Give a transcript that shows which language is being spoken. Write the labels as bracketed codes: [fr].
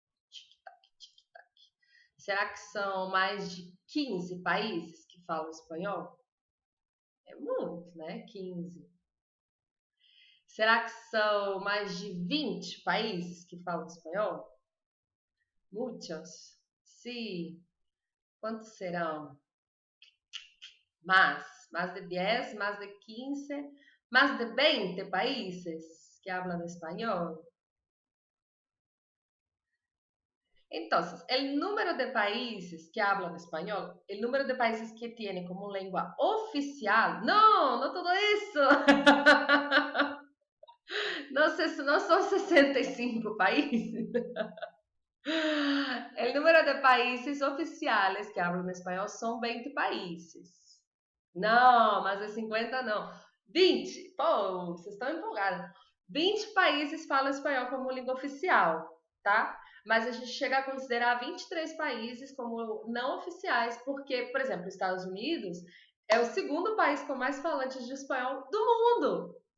[pt] Tic-tac, tic-tac. Será que são mais de 15 países que falam espanhol? É muito, né? 15. Será que são mais de 20 países que falam espanhol? Muitos. Sim. Quantos serão? [es] más de 10, más de 15, más de 20 países que hablan español. Entonces, el número de países que hablan español, el número de países que tienen como lengua oficial, no todo eso. No, no son 65 países. El número de países oficiales que hablan español son 20 países. [pt] Não, mais de 50 não. 20. Pô, vocês estão empolgados. 20 países falam espanhol como língua oficial, tá? Mas a gente chega a considerar 23 países como não oficiais, porque, por exemplo, os Estados Unidos é o segundo país com mais falantes de espanhol do mundo.